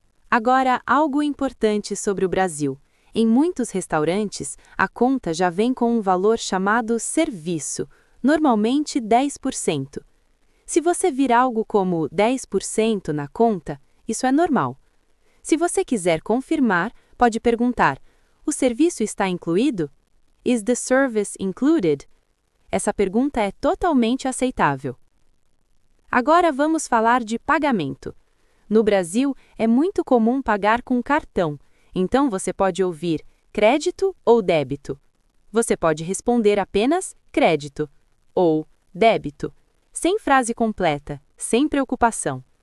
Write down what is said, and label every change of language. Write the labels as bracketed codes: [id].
[pt] Agora, algo importante sobre o Brasil. Em muitos restaurantes, a conta já vem com um valor chamado serviço, normalmente 10%. Se você vir algo como 10% na conta, isso é normal. Se você quiser confirmar, pode perguntar: "O serviço está incluído?" [en] Is the service included? [pt] Essa pergunta é totalmente aceitável. Agora vamos falar de pagamento. No Brasil, é muito comum pagar com cartão, então você pode ouvir crédito ou débito. Você pode responder apenas crédito ou débito, sem frase completa, sem preocupação.